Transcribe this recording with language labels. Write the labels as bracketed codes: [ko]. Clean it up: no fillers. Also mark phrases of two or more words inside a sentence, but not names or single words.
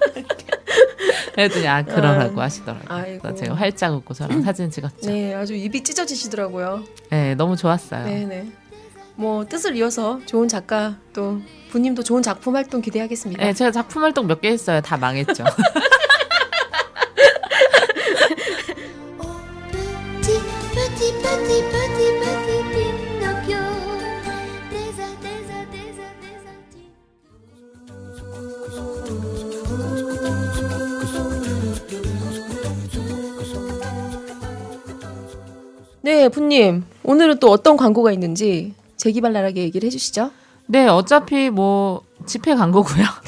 [ko] 그랬더니 그러라고 하시더라고요. 아이고. 그래서 제가 활짝 웃고 저랑 사진 찍었죠. 네, 아주 입이 찢어지시더라고요. 네, 너무 좋았어요. 네네. 뭐 뜻을 이어서 좋은 작가 또 부님도 좋은 작품 활동 기대하겠습니다. 네, 제가 작품 활동 몇 개 했어요. 다 망했죠. [fr] Petit, petit, petit, petit Pinocchio. Des [ko] 네, 부님 오늘은 또 어떤 광고가 있는지 재기발랄하게 얘기를 해주시죠. 네, 어차피 뭐 집회 광고고요.